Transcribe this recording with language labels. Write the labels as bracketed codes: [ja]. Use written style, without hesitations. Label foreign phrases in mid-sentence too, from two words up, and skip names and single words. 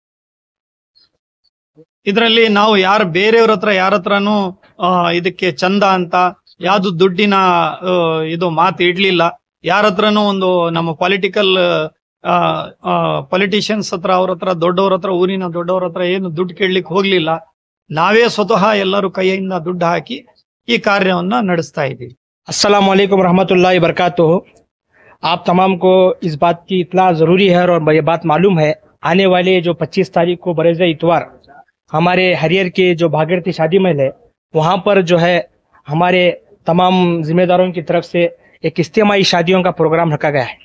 [kn] ಇದರಲ್ಲಿ ನಾವು ಬೇರೆಯವ್ರ ಹತ್ರ ಯಾರ ಹತ್ರನೂ ಇದಕ್ಕೆ ಚಂದ ಅಂತ ಯಾವ್ದು ದುಡ್ಡಿನ ಇದು ಮಾತು ಇಡ್ಲಿಲ್ಲ. ಯಾರ ಹತ್ರನೂ ಒಂದು ನಮ್ಮ ಪೊಲಿಟಿಷಿಯನ್ಸ್ ಹತ್ರ, ಅವ್ರ ಹತ್ರ ದೊಡ್ಡವ್ರ ಹತ್ರ, ಊರಿನ ದೊಡ್ಡವ್ರ ಹತ್ರ ಏನು ದುಡ್ಡು ಕೇಳಲಿಕ್ಕೆ ಹೋಗ್ಲಿಲ್ಲ. ನಾವೇ ಸ್ವತಃ ಎಲ್ಲರೂ ಕೈಯಿಂದ ದುಡ್ಡು ಹಾಕಿ ಈ ಕಾರ್ಯವನ್ನ ನಡೆಸ್ತಾ ಇದ್ದೀವಿ. [ar] السلام عليكم رحمة الله بركاته. [ur] آپ تمام کو اس بات کی اطلاع ضروری ہے اور یہ بات معلوم ہے، آنے والے جو 25 تاریخ کو بروز اتوار ہمارے ہریہر کے جو بھاگیرتھی شادی محل ہے، وہاں پر جو ہے ہمارے تمام ذمہ داروں کی طرف سے ایک اجتماعی شادیوں کا پروگرام رکھا گیا ہے.